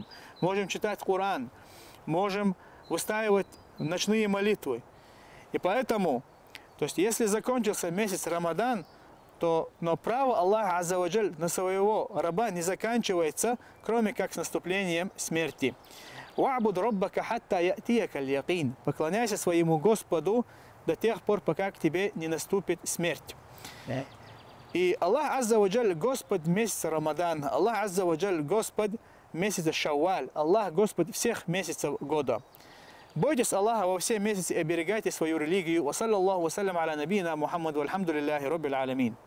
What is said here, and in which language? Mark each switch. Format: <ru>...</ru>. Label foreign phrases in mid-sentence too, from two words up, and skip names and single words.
<ru>Можем читать Коран, можем выстаивать ночные молитвы. И поэтому, то есть если закончился месяц Рамадан, но право Аллаха</ru> <ar>عز وجل</ar> <ru>на своего раба не заканчивается, кроме как с наступлением смерти.</ru> <ar>«واعبد ربك حتى يأتيك اليقين».</ar> <ru>Поклоняйся своему Господу до тех пор, пока к тебе не наступит смерть. И Аллах</ru> <ar>عز وجل</ar> <ru>Господь месяца Рамадан, Аллах</ru> <ar>عز وجل</ar> <ru>Господь месяца Шавваль, Аллах Господь всех месяцев года. Бойтесь Аллаха во все месяцы и оберегайте свою религию.</ru> <ar>وصلى الله وسلم على نبينا محمد، الحمد لله رب العالمين.</ar>